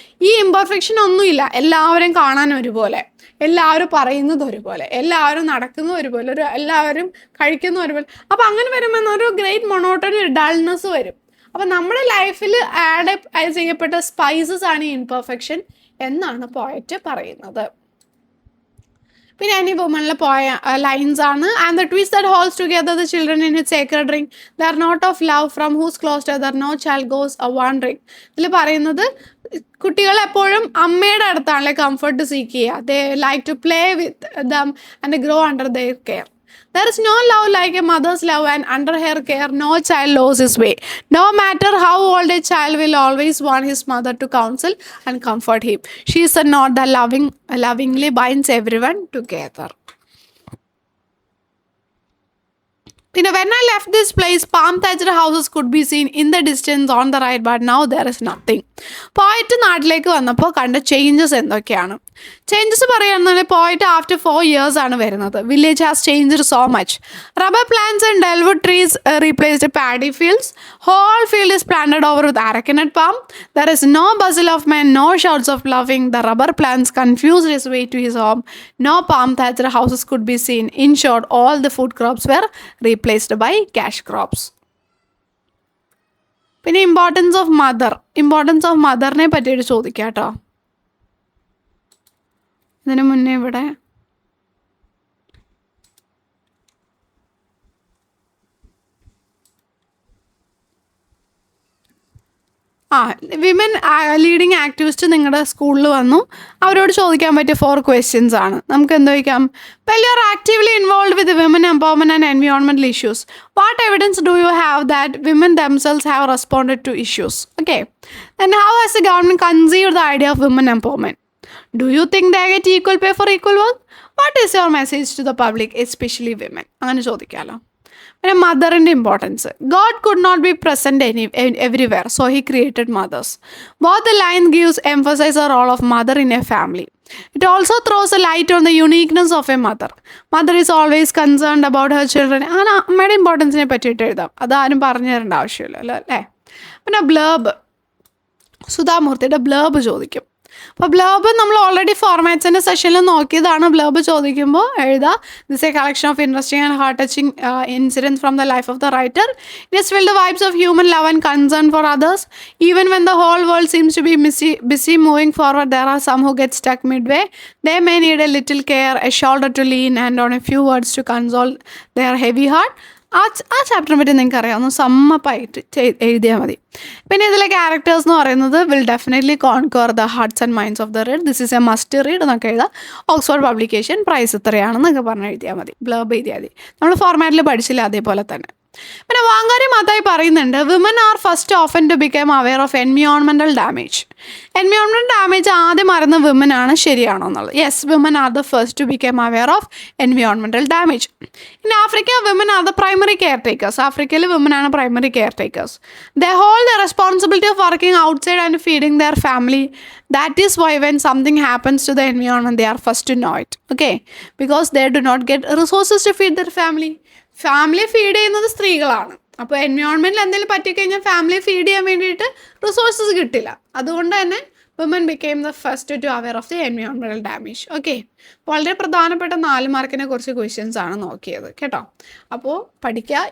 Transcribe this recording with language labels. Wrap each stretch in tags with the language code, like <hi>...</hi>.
<ml>ഈ ഇംപെർഫെക്ഷൻ ഒന്നുമില്ല, എല്ലാവരും കാണാൻ ഒരുപോലെ, എല്ലാവരും പറയുന്നത് ഒരുപോലെ, എല്ലാവരും നടക്കുന്നത് ഒരുപോലെ, എല്ലാവരും കഴിക്കുന്ന ഒരുപോലെ. അപ്പോൾ അങ്ങനെ വരുമ്പോൾ ഒരു ഗ്രേറ്റ് മൊണോട്ടണി, ഒരു ഡൾനെസ് വരും. അപ്പോൾ നമ്മുടെ ലൈഫിൽ ആഡ് ചെയ്യപ്പെട്ട സ്പൈസസ് ആണ് ഈ ഇംപെർഫെക്ഷൻ എന്നാണ് പോയറ്റ് പറയുന്നത്. പിന്നെ any womanലെ lines ആണ്.</ml> <en>And the twist that holds together the children in its sacred ring, they are not of love from whose cloister no child goes a wandering.</en> <ml>ഇതിൽ പറയുന്നത് കുട്ടികൾ എപ്പോഴും അമ്മയുടെ അടുത്താണല്ലേ കംഫർട്ട് സീക്ക് ചെയ്യുക.</ml> <en>They like to play with them and grow under their care. There is no love like a mother's love, and under her care, no child loses his way. No matter how old a child will always want his mother to counsel and comfort him. She is a knot that lovingly binds everyone together. When I left this place, palm thatched houses could be seen in the distance on the right, but now there is nothing.</en> <ml>പോയിട്ട് നാട്ടിലേക്ക് വന്നപ്പോൾ കണ്ട changes എന്തൊക്കെയാണ്? Changes പറയുകയാണെന്നുണ്ടെങ്കിൽ പോയിട്ട്</ml> <en>after 4 years</en> <ml>ആണ് വരുന്നത്.</ml> <en>Village has changed so much. Rubber plants and dellwood trees replaced paddy fields. Whole field is planted over with aracanut palm. There is no bustle of men, no shouts of laughing. The rubber plants confused his way to his home. No palm thatched houses could be seen. In short, all the food crops were replaced by cash crops.</en> <ml>പിന്നെ importance of മദറിനെ പറ്റിയിട്ട് ചോദിക്കാം കേട്ടോ. ഇതിനു മുന്നേ ഇവിടെ women leading activist നിങ്ങളുടെ സ്കൂളിൽ വന്നു. അവരോട് ചോദിക്കാൻ പറ്റിയ 4 questions ആണ്. നമുക്ക് എന്ത് ചോദിക്കാം?</ml> <en>Well you are actively involve with women empowerment and എൻവയോൺമെന്റൽ issues. What evidence do you have that women themselves have responded to issues? Okay, then how has the government conceived the idea of women empowerment? Do you think they get equal pay for equal work? What is your message to the public, especially women?</en> <ml>അങ്ങനെ ചോദിക്കാമല്ലോ. പിന്നെ മദറിൻ്റെ importance.</ml> <en>God could not be present everywhere, so he created mothers. Both the line gives emphasise the role of mother in a family. It also throws a light on the uniqueness of a mother. Mother is always concerned about her children.</en> <ml>അങ്ങനെ അമ്മയുടെ ഇമ്പോർട്ടൻസിനെ പറ്റിയിട്ട് എഴുതാം. അതാരും പറഞ്ഞു തരേണ്ട ആവശ്യമില്ല അല്ലേ. പിന്നെ ബ്ലേബ്, സുധാമൂർത്തിയുടെ ബ്ലേബ് ചോദിക്കും. അപ്പോൾ ബ്ലേബ് നമ്മൾ ഓൾറെഡി ഫോർമാറ്റ്സിൻ്റെ സെഷനിൽ നോക്കിയതാണ്. ബ്ലേബ് ചോദിക്കുമ്പോൾ എഴുതുക,</ml> <en>This a collection of interesting and heart touching incidents from the life of the writer. It is filled vibes of human love and concern for others. Even when the whole world seems to be busy moving forward, there are some who get stuck midway. They may need a little care, a shoulder to lean, and on a few words to console their heavy heart.</en> <ml>ആ ചാപ്റ്ററിനെ പറ്റി നിങ്ങൾക്ക് അറിയാം, ഒന്ന് സമ്മപ്പായിട്ട് എഴുതിയാൽ മതി. പിന്നെ ഇതിലെ characters എന്ന് പറയുന്നത്</ml> <en>Will definitely conquer the hearts and minds of the read. This is a must read</en> <ml>എന്നൊക്കെ എഴുതാം. ഓക്സ്ഫോർഡ് പബ്ലിക്കേഷൻ, പ്രൈസ് ഇത്രയാണെന്നൊക്കെ പറഞ്ഞ് എഴുതിയാൽ മതി. ബ്ലർബ് എഴുതിയാൽ മതി. നമ്മൾ ഫോർമാറ്റിൽ പഠിച്ചില്ല, അതേപോലെ തന്നെ. പിന്നെ വാങ്കാരി മാതായി പറയുന്നുണ്ട്,</ml> <en>Women are first often to become aware of environmental damage.</en> <ml>Environmental damage ആദ്യം അറിയുന്ന വിമൻ ആണ്, ശരിയാണോ എന്നുള്ളത്?</ml> <en>Yes, women are the first to become aware of environmental damage. In Africa women are the primary care takers.</en> <ml>ആഫ്രിക്കയിൽ women ആണ് primary care takers.</ml> <en>They hold the responsibility of working outside and feeding their family. That is why when something happens to the environment, they are first to know it. Okay, because they do not get resources to feed their family.</en> <ml>Family feed ചെയ്യുന്നത് സ്ത്രീകളാണ്. അപ്പോൾ എൻവയോൺമെൻറ്റിൽ എന്തെങ്കിലും പറ്റിക്കഴിഞ്ഞാൽ family feed ചെയ്യാൻ വേണ്ടിയിട്ട് resources കിട്ടില്ല. അതുകൊണ്ട് തന്നെ</ml> <en>Women became the first to aware of the environmental damage.</en> <ml>Okay, വളരെ പ്രധാനപ്പെട്ട 4 മാർക്കിനെ കുറച്ച് ക്വസ്റ്റ്യൻസ് ആണ് നോക്കിയത് കേട്ടോ. അപ്പോൾ പഠിക്കുക.</ml>